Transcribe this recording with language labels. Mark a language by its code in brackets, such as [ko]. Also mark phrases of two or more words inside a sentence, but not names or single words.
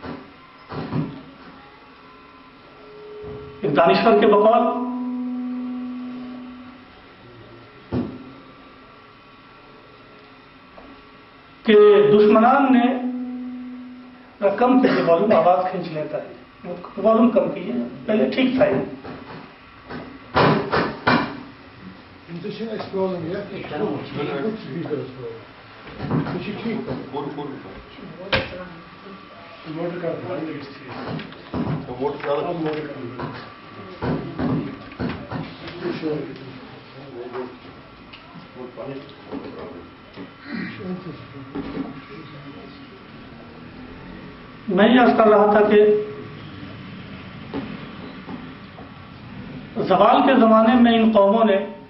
[ur] ایک دانشور کے بقول کہ دشمنان نے کم کیجیے، والوم آواز کھینچ لیتا ہے، والوم کم کیجیے، پہلے ٹھیک تھا یہ۔ [nl] Intussen is scrolling, ja? Ik ga goed scrollen. Dus je klikt op. De motorkant is geregistreerd. De motorkant? De motorkant. [ur] میں یہ عرض کر رہا تھا کہ زوال کے زمانے میں ان قوموں نے